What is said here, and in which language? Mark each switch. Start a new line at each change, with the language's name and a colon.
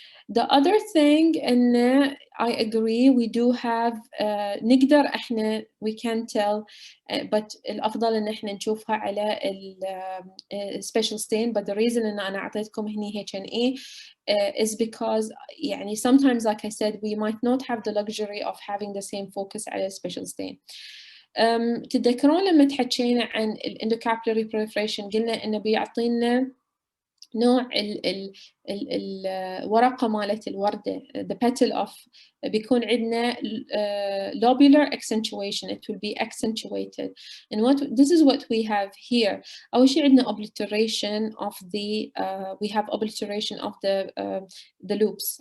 English: The other thing, and I agree, we do have
Arabic: نقدر احنا
English: we can tell but
Arabic: الأفضل إن احنا نشوفها على
English: special stain. But the reason
Arabic: إن أنا أعطيتكم هني
English: H&E is because
Arabic: يعني
English: sometimes like I said we might not have the luxury of having the same focus على special stain.
Arabic: تتذكرون لما تحكينا عن الendocapillary proliferation قلنا إنه بيعطينا نوع الورقة مالت الوردة
English: the petal of
Arabic: بيكون عندنا
English: lobular accentuation, it will be accentuated. And this is what we have here.
Arabic: أول شيء عندنا
English: obliteration of the we have obliteration of the loops.